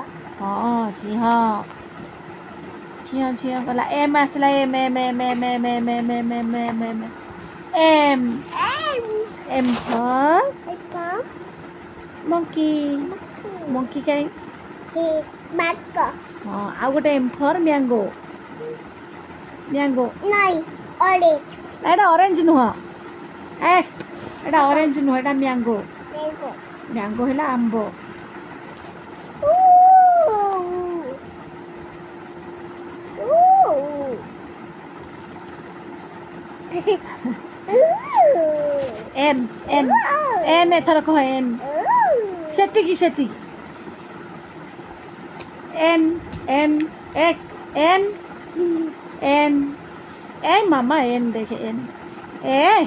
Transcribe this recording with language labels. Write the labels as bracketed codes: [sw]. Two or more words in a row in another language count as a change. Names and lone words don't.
[or] ହଁ ସିଂହ ସିଂହ କଲା M ଆସିଲା [en] M M for Apple. monkey. monkey କାହିଁ Marco. [or] ହଁ ଆଉ ଗୋଟେ [en] M for mango. Nine. Orange. [or] ଏଇଟା ଅରେଞ୍ଜ ନୁହଁ ଏଇଟା ଅରେଞ୍ଜ ନୁହଁ ଏଇଟା ମ୍ୟାଙ୍ଗୋ [en] Mango. [or] ମ୍ୟାଙ୍ଗୋ ହେଲା ଆମ୍ବ N ଏଥର କହ N ସେତିକି N ଏ ମାମା N ଦେଖେ N ଏ